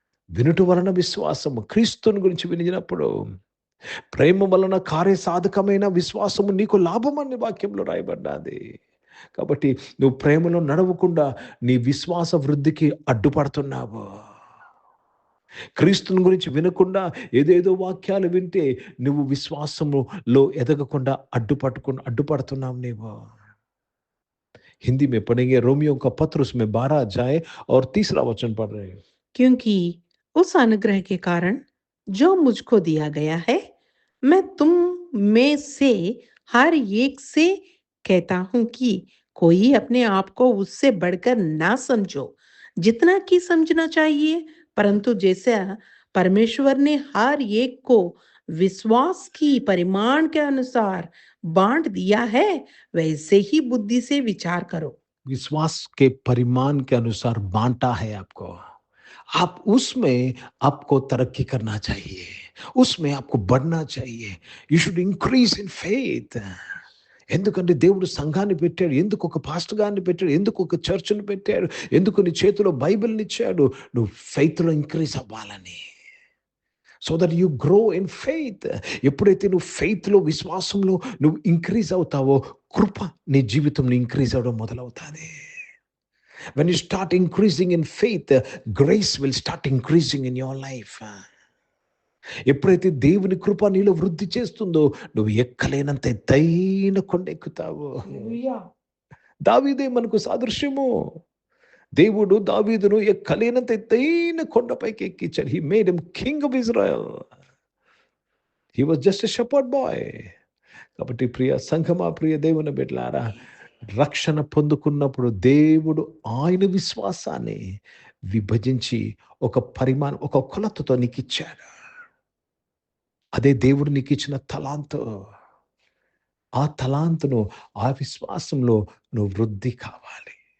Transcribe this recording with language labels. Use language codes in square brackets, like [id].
[te] వినుట వలన విశ్వాసము, క్రీస్తుని గురించి వినినప్పుడు ప్రేమ వలన కార్యసాధకమైన విశ్వాసము నీకు లాభమని వాక్యంలో రాయబడ్డాది. కాబట్టి నువ్వు ప్రేమలో నడవకుండా నీ విశ్వాస వృద్ధికి అడ్డుపడుతున్నావు. క్రీస్తుని గురించి వినకుండా ఏదేదో వాక్యాలు వింటే నువ్వు విశ్వాసములో ఎదగకుండా అడ్డుపడుతున్నావు నీవు. [hi] हिंदी में पढ़ेंगे रोमियो का पत्र उसमें 12 अध्याय और 3 वचन पढ़ रहे हैं। क्योंकि उस अनुग्रह के कारण जो मुझको दिया गया है, मैं तुम में से हर एक से कहता हूं कि कोई अपने आप को उससे बढ़कर ना समझो, जितना कि समझना चाहिए, परंतु जैसा परमेश्वर ने हर एक को विश्वास की परिमाण के अनुसार बांट दिया है, वैसे ही बुद्धि से विचार करो। विश्वास के परिमाण के अनुसार बांटा है आपको, आप उसमें आपको तरक्की करना चाहिए, उसमें आपको बढ़ना चाहिए. [en] You should increase in faith. [te] ఎందుకంటే దేవుడు సంఘాన్ని పెట్టాడు, ఎందుకు ఒక పాస్టర్ గారిని పెట్టాడు, ఎందుకు ఒక చర్చ్ని పెట్టాడు, ఎందుకు నీ చేతిలో బైబిల్ని ఇచ్చాడు, నువ్వు ఫెయిత్లో ఇంక్రీజ్ అవ్వాలని. [en] So that you grow in faith. [te] ఎప్పుడైతే నువ్వు ఫెయిత్లో, విశ్వాసంలో నువ్వు ఇంక్రీజ్ అవుతావో, కృప నీ జీవితంలో ఇంక్రీజ్ అవ్వడం మొదలవుతుంది. [en] When you start increasing in faith, grace will start increasing in your life. [te] ఎప్పుడైతే దేవుని కృప నీలో వృద్ధి చేస్తుందో నువ్వు ఎక్కలేనంత ఎత్తైన కొండ ఎక్కుతావు. దావీదే మనకు సాదృశ్యము. దేవుడు దావీదును ఎక్కలేనంత ఎత్తైన కొండపైకి ఎక్కించాడు. [en] He made him king of Israel. He was just a shepherd boy. [te] కాబట్టి ప్రియ సంఘమా, ప్రియ దేవుని బిడ్డలారా, రక్షణ పొందుకున్నప్పుడు దేవుడు ఆయన విశ్వాసాన్ని విభజించి ఒక పరిమాణం, ఒక కొలతతో నీకు ఇచ్చాడు. అదే దేవుడు నీకు ఇచ్చిన తలాంతు. ఆ తలాంతును, ఆ విశ్వాసంలో నువ్వు వృద్ధి కావాలి.